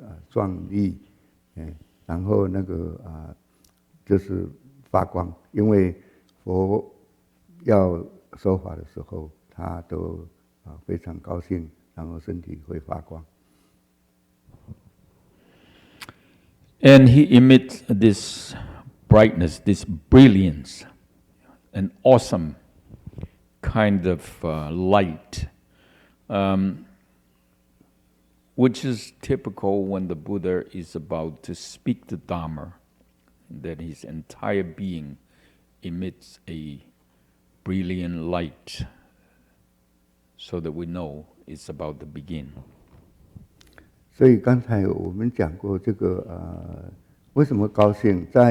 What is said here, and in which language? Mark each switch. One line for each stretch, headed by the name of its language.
Chinese: 壮丽，然后那个就是发光，因为佛要说法的时候，他都非常高兴，然后身体会发光。
English: And he emits this brightness, this brilliance, an awesome kind of light, which is typical when the Buddha is about to speak the Dharma, that his entire being emits a brilliant light, so that we know it's about to begin.
Chinese: 所以刚才我们讲过这个为什么高兴？